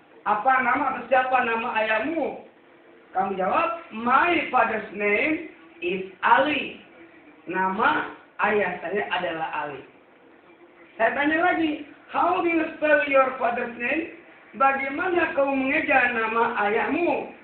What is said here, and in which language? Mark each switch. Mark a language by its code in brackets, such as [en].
[id] Apa nama atau siapa nama ayahmu? Kamu jawab, [en] my father's name is Ali. [id] Nama ayah saya adalah Ali. Saya tanya lagi, [en] how do you spell your father's name? [id] Bagaimana kamu mengeja nama ayahmu?